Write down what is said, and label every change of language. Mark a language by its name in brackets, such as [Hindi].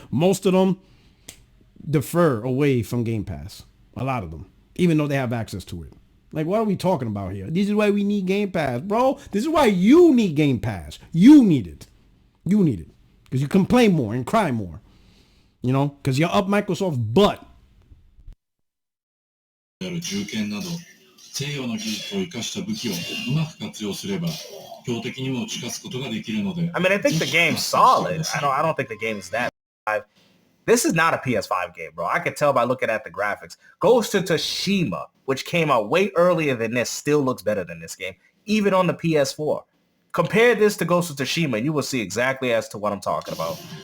[English] Most of them defer away from Game Pass. A lot of them, even though they have access to it. Like, what are we talking about here? This is why we need Game Pass, bro. This is why you need Game Pass. You need it. You need it. Because you complain more and cry more. You know, because you're up Microsoft's butt. [Japanese] 銃剣など西洋の技術を生かした武器をうまく活用すれば標的にも打ち勝つことができるので [English] I mean, I think the game's solid. I don't think the game is that. This is not a PS5 game, bro. I could tell by looking at the graphics. Ghost of Tsushima, which came out way earlier than this, still looks better than this game, even on the PS4. Compare this to Ghost of Tsushima, and you will see exactly as to what I'm talking about.